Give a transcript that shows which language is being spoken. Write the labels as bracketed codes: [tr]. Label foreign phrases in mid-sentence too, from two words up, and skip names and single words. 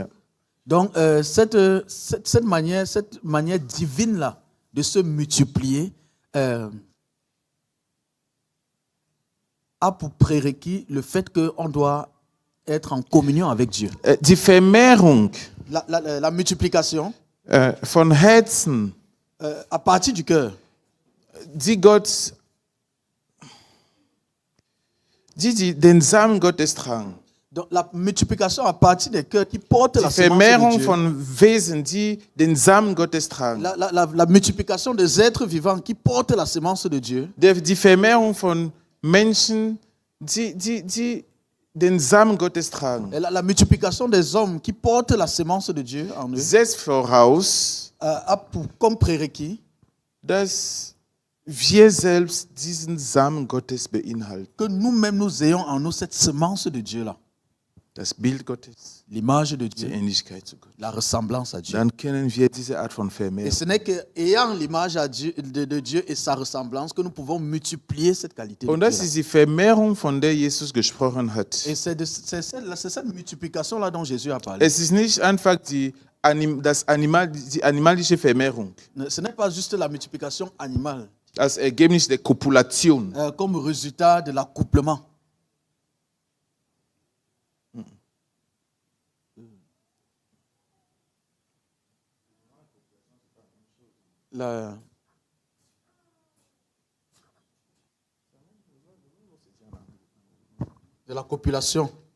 [fr] Donc, cette manière divine-là de se multiplier a pour prérequis le fait qu'on doit être en communion avec Dieu. [de] Die Vermehrung [fr] La multiplication [de] von Herzen, [fr] à partir du cœur, [de] die den Samen Gottes tragen. [fr] donc la multiplication à partir des cœurs qui portent [de] Die [fr] la semence [de] Vermehrung [fr] de Dieu. [de] von Wesen, die den Samen Gottes tragen. [fr] La multiplication des êtres vivants qui portent la semence de Dieu. [de] Die Vermehrung von Menschen, die den Samen Gottes tragen. [fr] Et la multiplication des hommes qui portent la semence de Dieu en eux [de] Setzt voraus, [fr] a comme prérequis [de] dass wir selbst diesen Samen Gottes beinhalten. [fr] que nous-mêmes nous ayons en nous cette semence de Dieu-là. [de] Das Bild Gottes, [fr] L'image de [de] die [fr] Dieu, [de] Ähnlichkeit zu Gott. [fr] la ressemblance à Dieu. [de] Dann kennen wir diese Art von [fr] Et [de] Vermehrung. [fr] ce n'est qu'ayant l'image de Dieu et sa ressemblance que nous pouvons multiplier cette qualité de [de] Und das [fr] Dieu-là. [de] ist die Vermehrung, von der Jesus gesprochen hat. [fr] Et c'est cette multiplication-là dont Jésus a parlé. [de] Es ist nicht einfach die animalische Vermehrung, [fr] Ce n'est pas juste la multiplication animale, [de] als Ergebnis der Kopulation. [fr] comme résultat de l'accouplement. De la copulation.